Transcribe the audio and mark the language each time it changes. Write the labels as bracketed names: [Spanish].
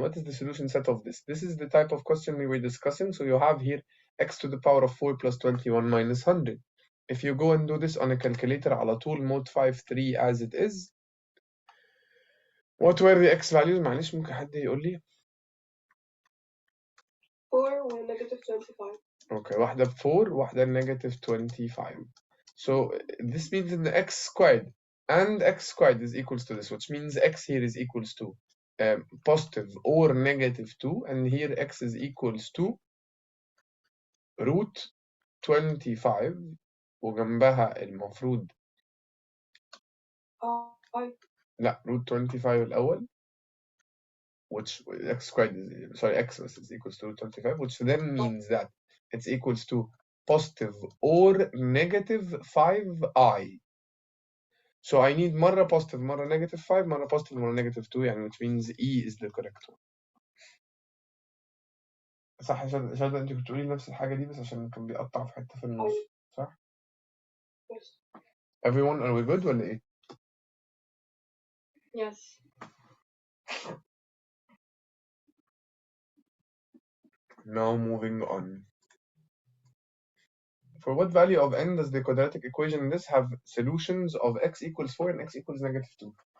[English] What is the solution set of this? This is the type of question we were discussing. So you have here x to the power of 4 plus 21 minus 100. If you go and do this on a calculator [Arabic] على طول [English] mode 5-3 as it is. What were the x values؟ [Arabic] معلش ممكن حد يقول لي؟ [English] 4 و negative 25. [Arabic] Okay, واحدة ب 4 واحدة negative 25. [English] So this means in the x squared and x squared is equals to this, which means x here is equals to positive or negative 2 and here x is equals to root 25 [Arabic] وجنبها المفروض لا [English] root 25 [Arabic] الأول [English] which x squared is sorry x is equals to root 25 which then means that it's equals to positive or negative 5i. So I need مرة positive مرة negative 5 مرة positive مرة negative 2 يعني which means E is the correct one. [Arabic] صح يا شادة انت كنت تقولي نفس الحاجة دي بس عشان كان بيقطع في حتة في النص صح؟ [English] Yes. Everyone are we good [Arabic] ولا ايه؟ [English] Yes. Now moving on. For what value of n does the quadratic equation in this have solutions of x equals 4 and x equals negative 2?